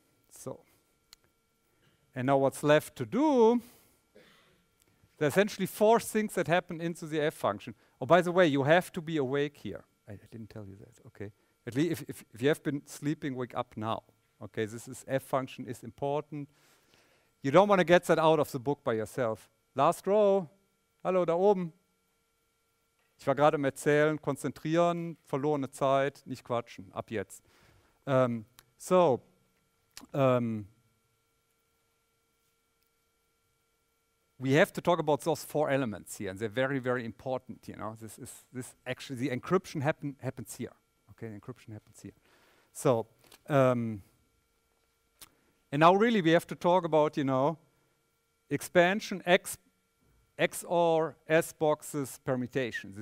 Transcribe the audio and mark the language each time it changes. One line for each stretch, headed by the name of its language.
English: So, and now what's left to do, there are essentially 4 things that happen into the F function. Oh, by the way, you have to be awake here. I didn't tell you that, okay. At least if you have been sleeping, wake up now. Okay, this is F function is important. You don't want to get that out of the book by yourself. Last row.
German: Hallo, da oben. Ich war gerade im Erzählen, konzentrieren, verlorene Zeit, nicht quatschen, ab jetzt.
English: We have to talk about those 4 elements here, and they're very, very important. You know, this actually the encryption happens here. Okay, encryption happens here. So, and now really we have to talk about, you know, expansion, XOR, S boxes, permutation.